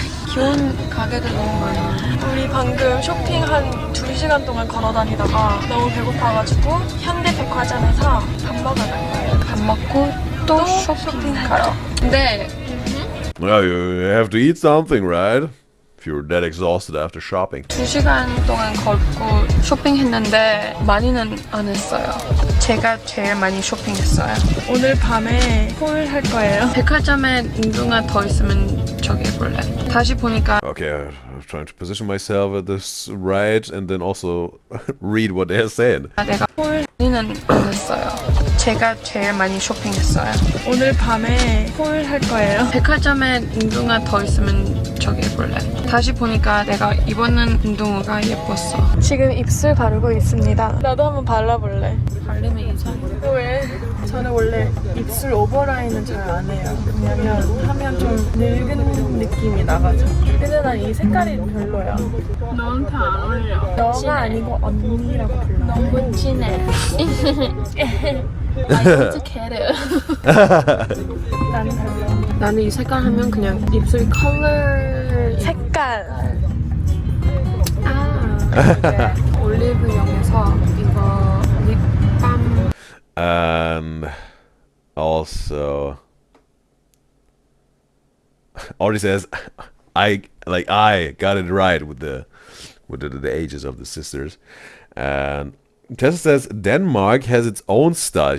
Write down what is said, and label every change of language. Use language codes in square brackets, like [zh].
[ko] 귀여운 가게들 너무 많아. 우리 방금 쇼핑 한 2시간 동안 걸어 다니다가 너무 배고파가지고 현대 백화점에서 밥 먹으러 갈 거예요. 밥 먹고 또 쇼핑 가러. 근데 [en] Well, you have to eat something, right? If you're that exhausted after shopping. [ko] 2시간 동안 걷고 쇼핑했는데 많이는 안 했어요. 제가 제일 많이 쇼핑했어요. 오늘 밤에 홀 할 거예요. 백화점에 운동화 더 있으면 저기 해볼래. 다시 보니까 [en] Okay, I'm trying to position myself at this right and then also read what they're saying. [ko] 내가 많이는 안 했어요. 제가 제일 많이 쇼핑했어요. 오늘 밤에 홀 할 거예요. 백화점에 운동화 더 있으면 저기 해볼래. 다시 보니까 내가 입었는 운동화가 예뻤어. 지금 입술 바르고 있습니다. 나도 한번 발라볼래. 발림이 이상해. 왜? 저는 원래 입술 오버라인은 잘 안 해요. 왜냐면 하면 좀 늙은 느낌이 나가지고. 근데 난 이 색깔이 별로야. 너한테 안 어울려. 너가 아니고 언니라고 불러. 너무 진해. 어떡해. 나는 별로. 나는 이 색깔 하면 그냥 입술 컬러 색깔. 올리브영에서 이거 립밤 [en] And also, already says, I got it right with the ages of the sisters. And Tessa says Denmark has its own style.